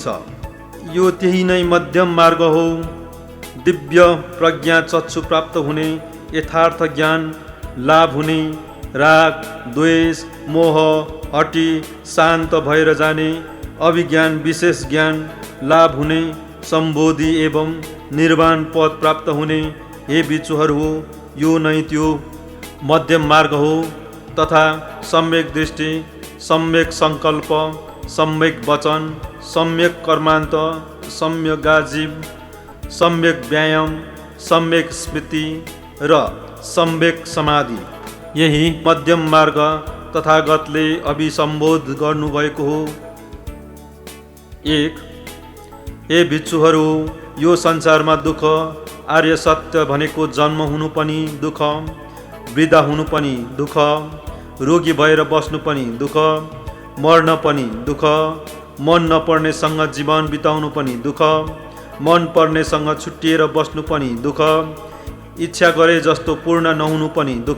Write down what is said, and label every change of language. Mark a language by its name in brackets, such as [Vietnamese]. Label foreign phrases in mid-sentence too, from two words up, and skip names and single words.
[Nepali] यो त्यही नै मध्यम मार्ग हो। दिव्य प्रज्ञा चक्षु प्राप्त हुने, यथार्थ ज्ञान लाभ हुने, राग, द्वेष, मोह हटी शान्त भएर जाने, अभिज्ञान विशेष ज्ञान लाभ हुने, सम्बोधि एवं निर्वाण पद प्राप्त हुने। हे भिक्षुहरू हो, यो नै त्यो मध्यम मार्ग हो। तथा सम्यक दृष्टि, सम्यक सङ्कल्प, सम्यक वचन, सम्यक कर्मान्त, सम्यक आजीव, सम्यक व्यायाम, सम्यक स्मृति र सम्यक समाधि, यही मध्यम मार्ग तथागतले अभिसम्बोध गर्नुभएको हो। 1 हे भिक्षुहरू, यो संसारमा दुःख, आर्य सत्य भनेको जन्म हुनु पनि दुःख, वृद्ध हुनु पनि दुःख, रोगी भएर बस्नु पनि दुःख, मर्न पनि दुःख, मन नपर्नेसँग जीवन बिताउनु पनि दुःख, मन पर्नेसँग छुट्टिएर बस्नु पनि दुःख, इच्छा गरे जस्तो पूर्ण नहुनु पनि दुःख।